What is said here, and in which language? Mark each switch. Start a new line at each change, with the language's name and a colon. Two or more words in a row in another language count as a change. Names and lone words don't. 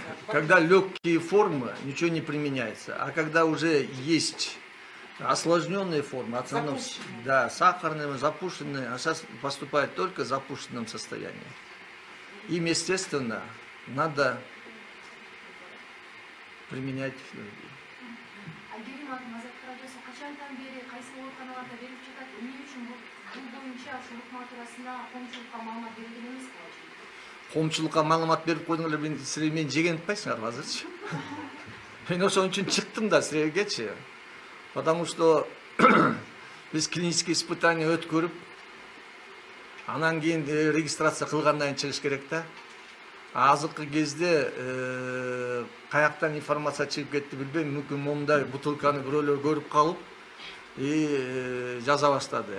Russian: Когда легкие формы, ничего не применяется. А когда уже есть осложненные формы, основном, да, сахарные, запущенные, а сейчас поступают только в запущенном состоянии. Им, естественно, надо применять.
Kyrgyz: Коомчулукка маалымат берип койдуңар эле, силер мени жеген атпайсыңарбы азырчы? Мен ошон үчүн чыктым да силергечи.
Russian: Потому что
Kyrgyz: биз
Russian: клинический испытание
Kyrgyz: өткөрүп, анан кийин регистрация кылгандан кийин чыгыш керек да. Азыркы кезде каяктан информация чыгып кетти билбейм, мүмкүн момундай бутылканы бирөөлөр көрүп калып и жаза баштады.